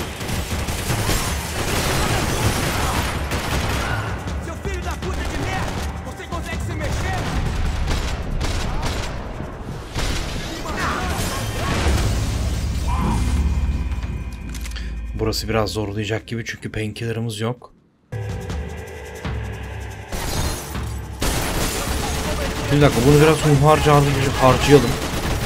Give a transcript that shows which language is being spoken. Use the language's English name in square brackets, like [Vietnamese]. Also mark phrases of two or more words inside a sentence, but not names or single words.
[Portuguese] Seu filho da puta de merda! Você consegue se mexer? [Turkish] Burası biraz zorlayacak gibi çünkü painkiller'ımız yok. Bir dakika, bunu biraz harcayalım.